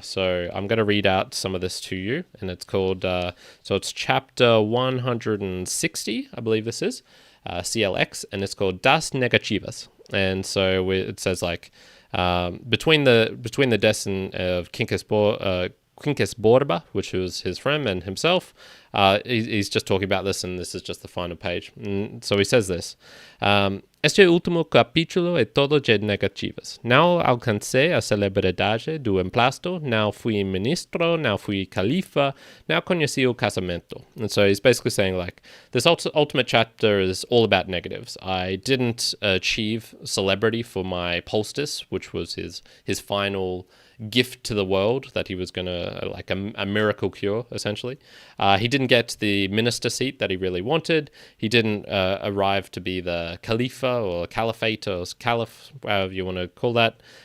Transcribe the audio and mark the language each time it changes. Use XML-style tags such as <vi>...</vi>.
<en>So I'm going to read out some of this to you, and it's called, so it's chapter 160, I believe this is, CLX, and it's called Das Negativas. And so it says like, between the deaths of Quincas Borba, which was his friend, and himself, he's just talking about this, and this is just the final page. So he says this.</en> <pt>Este último capítulo é todo de negativas. Não alcancei a celebridade do emplasto, não fui ministro, não fui califa, não conheci o casamento.</pt> <en>And so he's basically saying, like, this ultimate chapter is all about negatives. I didn't achieve celebrity for my poultice, which was his final gift to the world, that he was going to, like a miracle cure, essentially. He didn't get the minister seat that he really wanted. He didn't arrive to be the Khalifa or Caliphate or Caliph, however you want to call that.</en>